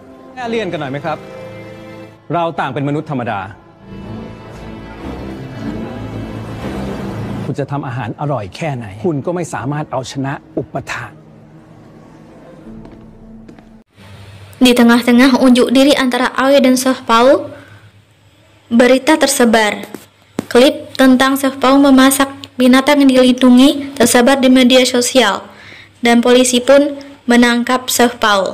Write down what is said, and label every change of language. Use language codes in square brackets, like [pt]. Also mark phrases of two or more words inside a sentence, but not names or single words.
[th] แก้เลี่ยนกันหน่อยไหมครับ เราต่างเป็นมนุษย์ธรรมดา คุณจะทำอาหารอร่อยแค่ไหน คุณก็ไม่สามารถเอาชนะอุปถาก [id] Di tengah-tengah unjuk diri antara Aoi dan Sohpao, berita tersebar. Klip tentang Sohpao memasak binatang yang dilindungi tersebar di media sosial, dan polisi pun menangkap Sohpao.